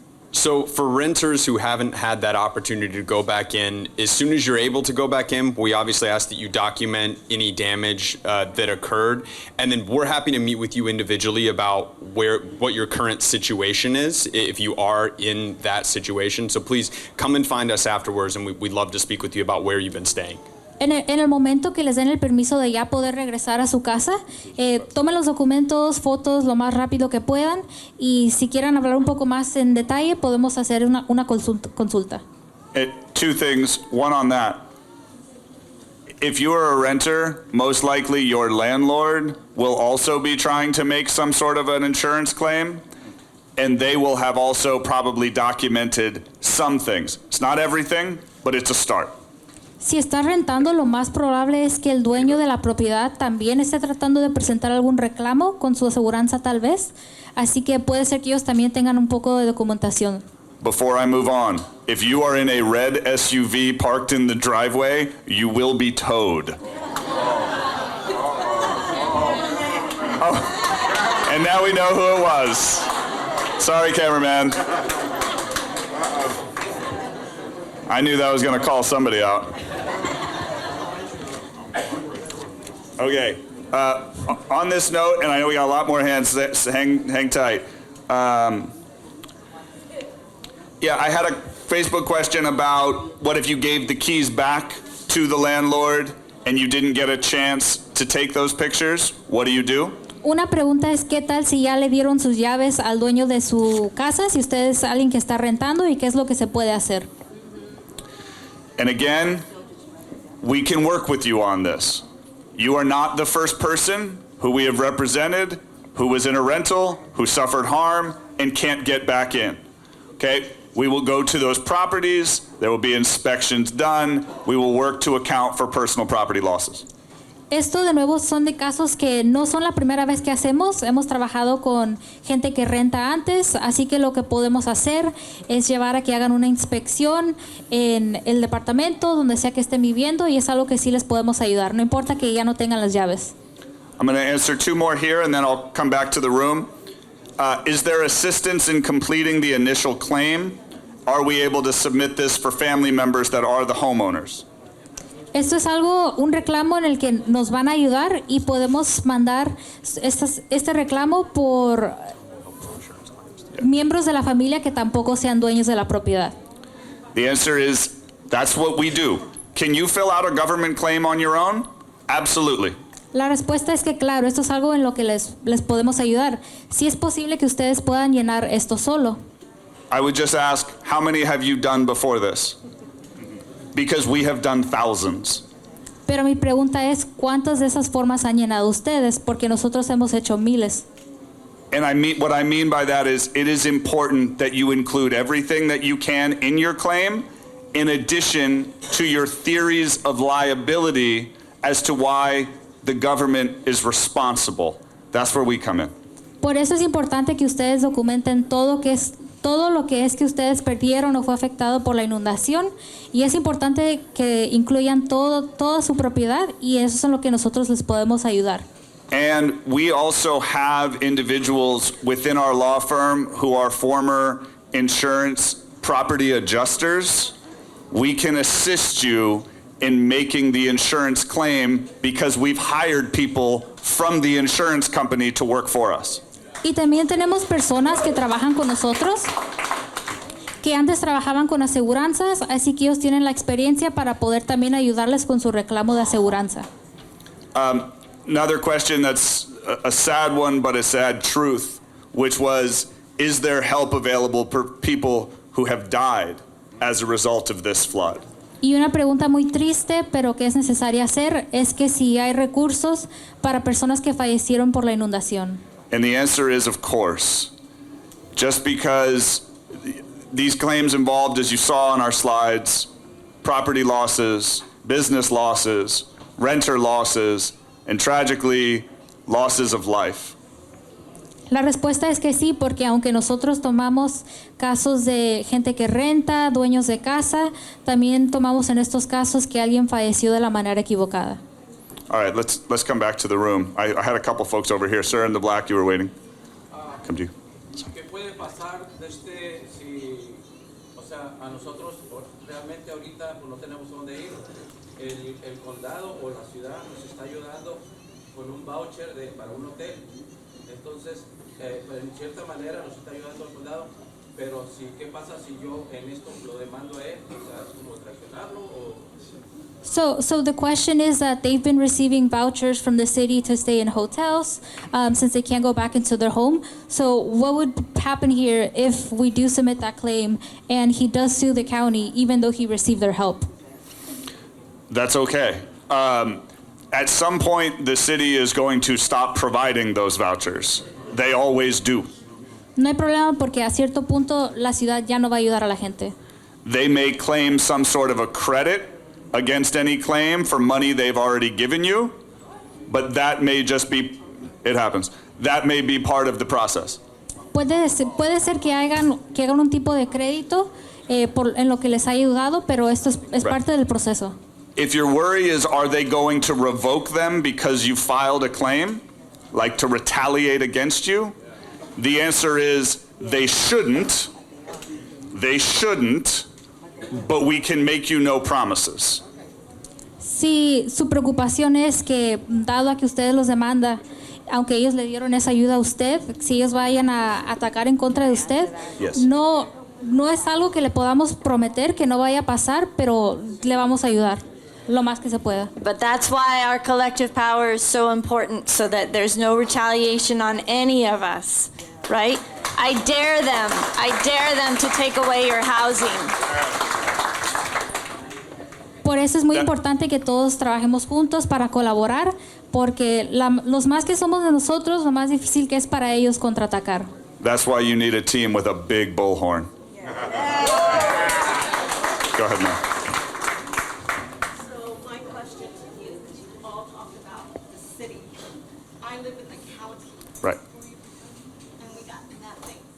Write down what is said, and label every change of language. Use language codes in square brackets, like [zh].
[en] So for renters who haven't had that opportunity to go back in, as soon as you're able to go back in, we obviously ask that you document any damage that occurred, and then we're happy to meet with you individually about what your current situation is, if you are in that situation. So please come and find us afterwards, and we'd love to speak with you about where you've been staying. [es] En el momento que les den el permiso de ya poder regresar a su casa, tomen los documentos, fotos lo más rápido que puedan, y si quieren hablar un poco más en detalle, podemos hacer una consulta. [en] Two things. One on that. If you are a renter, most likely your landlord will also be trying to make some sort of an insurance claim, and they will have also probably documented some things. It's not everything, but it's a start. [es] Si está rentando, lo más probable es que el dueño de la propiedad también esté tratando de presentar algún reclamo con su aseguranza tal vez, así que puede ser que ellos también tengan un poco de documentación. [en] Before I move on, if you are in a red SUV parked in the driveway, you will be towed. Oh, and now we know who it was. Sorry, cameraman. I knew that was going to call somebody out. Okay. On this note, and I know we got a lot more hands, hang tight. Yeah, I had a Facebook question about what if you gave the keys back to the landlord and you didn't get a chance to take those pictures? What do you do? [es] Una pregunta es qué tal si ya le dieron sus llaves al dueño de su casa, si usted es alguien que está rentando, y qué es lo que se puede hacer. [en] And again, we can work with you on this. You are not the first person who we have represented who was in a rental, who suffered harm, and can't get back in. Okay? We will go to those properties. There will be inspections done. We will work to account for personal property losses. [es] Esto de nuevo son de casos que no son la primera vez que hacemos. Hemos trabajado con gente que renta antes, así que lo que podemos hacer es llevar a que hagan una inspección en el departamento, donde sea que estén viviendo, y es algo que sí les podemos ayudar, no importa que ya no tengan las llaves. [en] I'm going to answer two more here, and then I'll come back to the room. Is there assistance in completing the initial claim? Are we able to submit this for family members that are the homeowners? [es] Esto es un reclamo en el que nos van a ayudar y podemos mandar este reclamo por miembros de la familia que tampoco sean dueños de la propiedad. [en] The answer is, that's what we do. Can you fill out a government claim on your own? Absolutely. [es] La respuesta es que claro, esto es algo en lo que les podemos ayudar. Sí es posible que ustedes puedan llenar esto solo. [en] I would just ask, how many have you done before this? Because we have done thousands. [es] Pero mi pregunta es, ¿cuántas de esas formas han llenado ustedes? Porque nosotros hemos hecho miles. [en] And what I mean by that is, it is important that you include everything that you can in your claim, in addition to your theories of liability as to why the government is responsible. That's where we come in. [es] Por eso es importante que ustedes documenten todo lo que es que ustedes perdieron o fue afectado por la inundación, y es importante que incluyan toda su propiedad, y eso es en lo que nosotros les podemos ayudar. [en] And we also have individuals within our law firm who are former insurance property adjusters. We can assist you in making the insurance claim because we've hired people from the insurance company to work for us. [es] Y también tenemos personas que trabajan con nosotros, que antes trabajaban con aseguranzas, así que ellos tienen la experiencia para poder también ayudarles con su reclamo de aseguranza. [en] Another question that's a sad one, but a sad truth, which was, is there help available for people who have died as a result of this flood? [es] Y una pregunta muy triste, pero que es necesaria hacer, es que si hay recursos para personas que fallecieron por la inundación. [en] And the answer is, of course. Just because these claims involved, as you saw on our slides, property losses, business losses, renter losses, and tragically, losses of life. [es] La respuesta es que sí, porque aunque nosotros tomamos casos de gente que renta, dueños de casa, también tomamos en estos casos que alguien falleció de la manera equivocada. [en] All right, let's come back to the room. I had a couple folks over here. Sir in the black, you were waiting. Come to you. [es] ¿Qué puede pasar si, o sea, a nosotros realmente ahorita pues, no tenemos dónde ir? El condado o la ciudad nos está ayudando con un voucher para un hotel. Entonces, en cierta manera nos está ayudando el condado, pero ¿qué pasa si yo en esto lo demando a él? O sea, ¿es como traicionarlo o...? [en] So the question is that they've been receiving vouchers from the city to stay in hotels since they can't go back into their home. So what would happen here if we do submit that claim and he does sue the county even though he received their help? That's okay. At some point, the city is going to stop providing those vouchers. They always do. [es] No hay problema porque a cierto punto la ciudad ya no va a ayudar a la gente. [en] They may claim some sort of a credit against any claim for money they've already given you, but that may just be, it happens, that may be part of the process. [es] Puede ser que hagan un tipo de crédito en lo que les ha ayudado, pero esto es parte del proceso. [en] If your worry is, are they going to revoke them because you filed a claim, like to retaliate against you? The answer is they shouldn't, but we can make you no promises. [es] Si su preocupación es que, dado a que ustedes los demanda, aunque ellos le dieron esa ayuda a usted, si ellos vayan a atacar en contra de usted, [en] Yes. [es] no es algo que le podamos prometer que no vaya a pasar, pero le vamos a ayudar lo más que se pueda. [en] But that's why our collective power is so important, so that there's no retaliation on any of us, right? I dare them to take away your housing. [es] Por eso es muy importante que todos trabajemos juntos para colaborar, porque los más que somos de nosotros, lo más difícil que es para ellos contraatacar. [en] That's why you need a team with a big bullhorn. Go ahead, Mel. So my question to you, because you all talked about the city. I live in the county, Right. and we got nothing.